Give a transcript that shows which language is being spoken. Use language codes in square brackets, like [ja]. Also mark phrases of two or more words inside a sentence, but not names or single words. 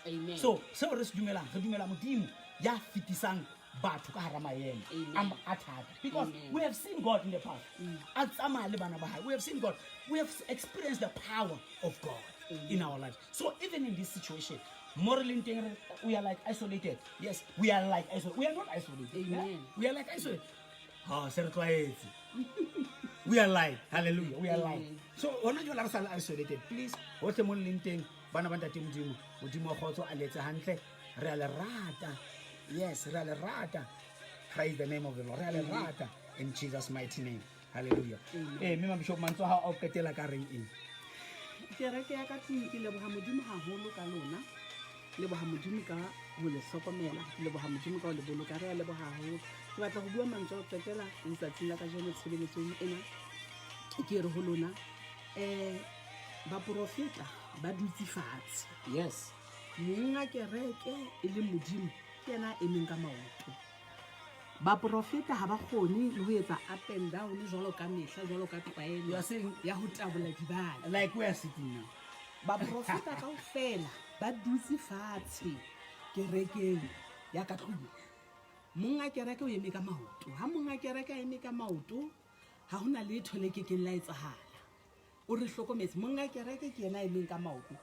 [en] Amen. So, [st] seo re se dumelang, re dumela modimo ya fetisang batho ka hara maemo [en] Amen. [st] a thata. [en] Because Amen. we have seen God in the past. [st] A tsamaya le bana ba hae. [en] We have seen God. We have experienced the power of God in our lives. So even in this situation, morally we are like isolated. Yes, we are like isolated. We are not isolated. Amen. Yeah? We are like isolated. Oh, we are like, hallelujah, we are like. Amen. So, [st] hona jwale re sa le isolated. [en] Please, [st] hohle mo leng teng, bana ba ntate modimo, modimo wa kgotso a le etse hantle. Re a le rata. Yes, re a le rata. [en] Praise the name of the Lord. [st] Re a le rata [en] in Jesus' mighty name. Hallelujah. [st] Mme Bishop Mantswe ha o qetela ka reng eng? Kereke ya ka tlung ke leboha modimo haholo ka lona, leboha modimo ka ho le hlokomela, leboha modimo ka ho le boloka, re a leboha haholo. Ke batla ho bua mantswe a ho qetela letsatsing la kajeno tshebeletsong ena ke re ho lona baprofeta ba dutse fatshe. [en] Yes. [st] Monga kereke e le modimo ke yena a emeng ka maoto. Baprofeta ha ba kgone le ho etsa [en] up and down [st] jwalo ka mehla jwalo ka [en] You [st] tlwaelo [en] are saying, [st] ya ho tabola dibala. [en] like we are sitting now. [st] Baprofeta kaofela ba dutse fatshe kerekeng ya ka tlung. Monga kereke o eme ka maoto. Ha monga kereke a eme ka maoto, ha hona letho le kekeng la etsahala. O re hlokometse monga kereke ke yena a emeng ka maoto.